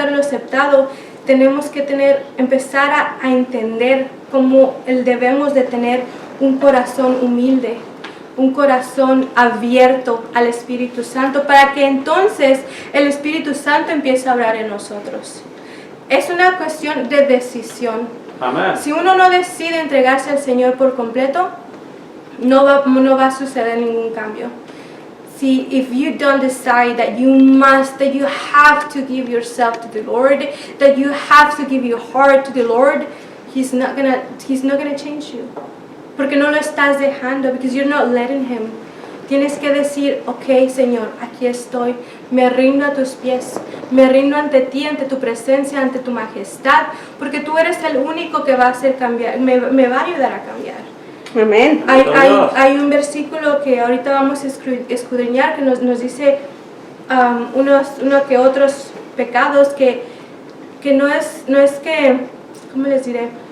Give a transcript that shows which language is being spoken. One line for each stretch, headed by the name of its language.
Spanish: haberlo aceptado, tenemos que empezar a entender cómo debemos de tener un corazón humilde, un corazón abierto al Espíritu Santo, para que entonces el Espíritu Santo empiece a obrar en nosotros. Es una cuestión de decisión. Amén. Si uno no decide entregarse al Señor por completo, no va a suceder ningún cambio.
English: See, if you don't decide that you have to give yourself to the Lord, that you have to give your heart to the Lord, He's not gonna change you.
Spanish: Porque no lo estás dejando,
English: because you're not letting Him.
Spanish: Tienes que decir, ok, Señor, aquí estoy, me rindo a tus pies, me rindo ante ti, ante tu presencia, ante tu majestad, porque tú eres el único que va a hacer cambiar, me va a ayudar a cambiar. Amén. Hay un versículo que ahorita vamos a escudriñar que nos dice unos que otros pecados que no es que, ¿cómo les diré?